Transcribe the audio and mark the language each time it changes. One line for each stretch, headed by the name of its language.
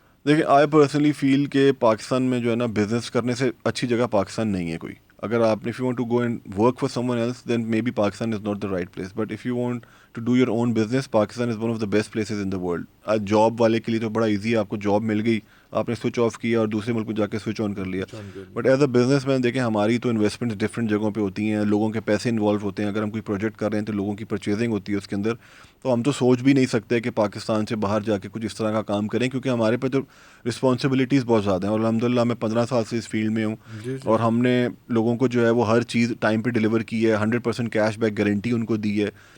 Urdu: دیکھیں
English: I personally feel
Urdu: کہ پاکستان میں جو ہے نا بزنس کرنے سے اچھی جگہ پاکستان نہیں ہے کوئی. اگر آپ
English: If you want to go and work for someone else then maybe Pakistan is not the right place, but if you want to do your own business Pakistan is one of the best places in the world.
Urdu: آج job والے کے لیے تو بڑا easy ہے, آپ کو job مل گئی, آپ نے سوئچ آف کیا اور دوسرے ملک میں جا کے سوئچ آن کر لیا.
English: but as a businessman
Urdu: دیکھیں ہماری تو انویسٹمنٹ ڈفرینٹ جگہوں پہ ہوتی ہیں, لوگوں کے پیسے انوالو ہوتے ہیں. اگر ہم کوئی پروجیکٹ کر رہے ہیں تو لوگوں کی پرچیزنگ ہوتی ہے اس کے اندر, تو ہم تو سوچ بھی نہیں سکتے کہ پاکستان سے باہر جا کے کچھ اس طرح کا کام کریں, کیونکہ ہمارے پہ تو رسپانسبلٹیز بہت زیادہ ہیں. اور الحمدللہ میں 15 سال سے اس فیلڈ میں ہوں, اور ہم نے لوگوں کو جو ہے وہ ہر چیز ٹائم پہ ڈیلیور کی ہے, 100% کیش بیک گارنٹی ان کو دی ہے.